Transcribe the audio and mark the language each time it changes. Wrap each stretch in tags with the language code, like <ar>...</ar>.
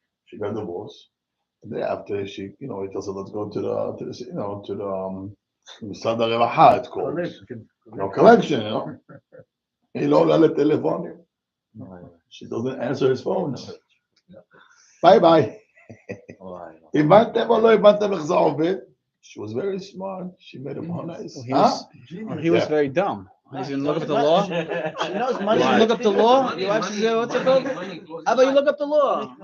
<en>And then after she, he tells her, let's go to the Misad HaRevaha, it's called. Collection. He don't let the telephone. She doesn't answer his phone. Bye.</en> <he>הבנתם או לא הבנתם איך זה עובד?</he> <en>She was very smart. She made him nice. He was very dumb. He's gonna look up the law. She knows You money. look up the law. You actually say, what's it called? How about you look up the law?</en>